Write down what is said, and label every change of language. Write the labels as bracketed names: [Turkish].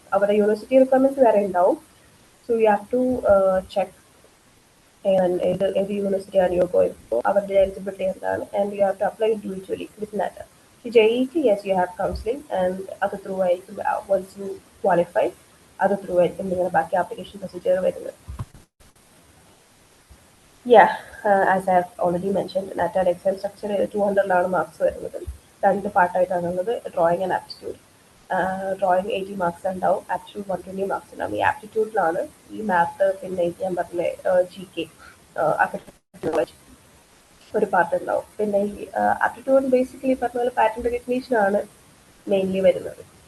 [Malayalam] അവരുടെ university requirements വേറെ ഉണ്ടാവും. [English] So you have to check ഏത് യൂണിവേഴ്സിറ്റിയാണ് you going for, അവരുടെ എലിജിബിലിറ്റി എന്താണ്, and you have to apply individually with NATA. [Malayalam] JEക്ക് yes you have counselling, and അത് through ആയിരിക്കും. വൺസ് യു ക്വാളിഫൈ, അത് ത്രൂ ആയിരിക്കും നിങ്ങളുടെ ബാക്കി ആപ്ലിക്കേഷൻ പ്രൊസീജിയർ വരുന്നത്. [English] Yeah, as I have already mentioned, NATAD exam structure 200 [Malayalam] marks വരുന്നത്. 2 പാർട്ടായിട്ടാണുള്ളത്, drawing and aptitude. Drawing 80 marks ഉണ്ടാവും, aptitude 120 marks ഉണ്ടാവും. ഈ ആപ്റ്റിറ്റ്യൂഡിലാണ് ഈ മാത്ത്, പിന്നെ ഞാൻ പറഞ്ഞ GK, ആർക്കിടെക്ചർ ഒരു പാർട്ട് ഉണ്ടാവും. പിന്നെ ഈ ആപ്റ്റിറ്റ്യൂഡ് ബേസിക്കലി പറഞ്ഞ പോലെ പാറ്റേൺ റെക്കഗ്നീഷൻ ആണ് മെയിൻലി വരുന്നത്.